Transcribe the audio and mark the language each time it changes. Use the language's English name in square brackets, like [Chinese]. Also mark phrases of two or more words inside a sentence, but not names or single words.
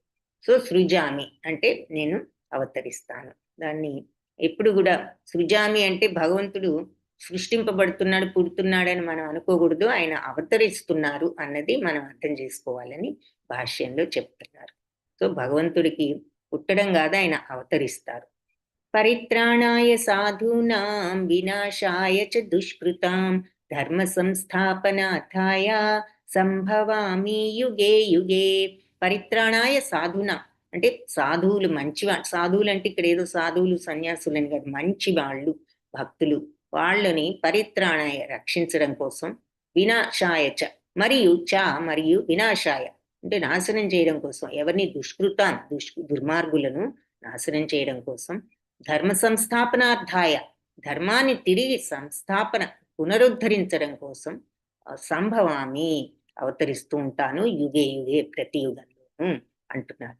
[Telugu] సో సృజామి అంటే నేను అవతరిస్తాను. దాన్ని ఎప్పుడు కూడా సృజామి అంటే భగవంతుడు సృష్టింపబడుతున్నాడు, పుడుతున్నాడని మనం అనుకోకూడదు. ఆయన అవతరిస్తున్నారు అన్నది మనం అర్థం చేసుకోవాలని భాష్యంలో చెప్తున్నారు. సో భగవంతుడికి పుట్టడం కాదు, ఆయన అవతరిస్తారు. [Sanskrit] పరిత్రాణాయ సాధూనాం వినాశాయ చ దుష్కృతాం ధర్మ సంస్థాపనార్థాయ సంభవామి యుగే యుగే. పరిత్రాణాయ సాధునా [Telugu] అంటే సాధువులు, మంచివాళ్ళు. సాధువులు అంటే ఇక్కడ ఏదో సాధువులు సన్యాసులని కాదు, మంచి వాళ్ళు, భక్తులు. వాళ్ళని పరిత్రాణాయ రక్షించడం కోసం, [Sanskrit] వినాశాయ చ [Telugu] మరియు వినాశాయ అంటే నాశనం చేయడం కోసం, ఎవరిని దుర్మార్గులను నాశనం చేయడం కోసం, [Sanskrit] ధర్మ సంస్థాపనార్థాయ [Telugu] ధర్మాన్ని తిరిగి సంస్థాపన పునరుద్ధరించడం కోసం సంభవామి అవతరిస్తూ ఉంటాను [Sanskrit] యుగే యుగే [Telugu] ప్రతి యుగంలోనూ అంటున్నారు.